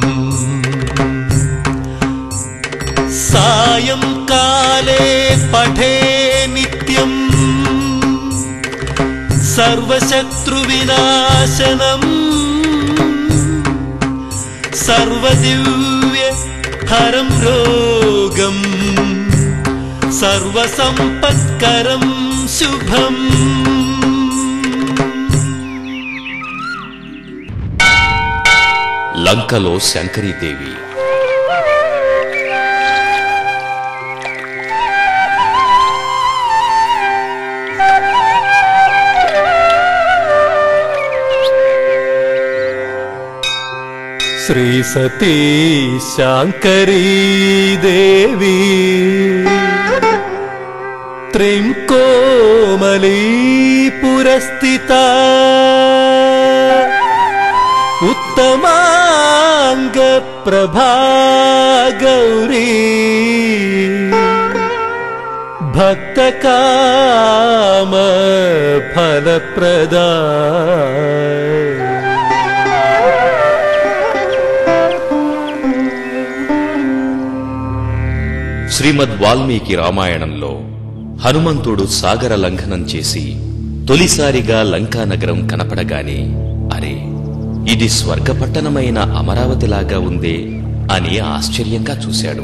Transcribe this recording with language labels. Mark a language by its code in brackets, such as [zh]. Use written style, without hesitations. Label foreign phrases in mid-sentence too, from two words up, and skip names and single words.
[sa] सायंकाले पठे नित्यम् सर्वशत्रुविनाशनम् सर्वदिव्य हरं रोगम् सर्वसम्पत्करं शुभम् [te] లంకలో శంకరీదేవి. [sa] श्री सती शांकरी देवी त्रिंकोमली पुरस्थिता उत्तमांग प्रभा गौरी भक्त काम फलप्रदा [te] శ్రీమద్ వాల్మీకి రామాయణంలో హనుమంతుడు సాగర లంఘనం చేసి తొలిసారిగా లంకానగరం కనపడగానే అరే, ఇది స్వర్గపట్టణమైన అమరావతిలాగా ఉందే అని ఆశ్చర్యంగా చూశాడు.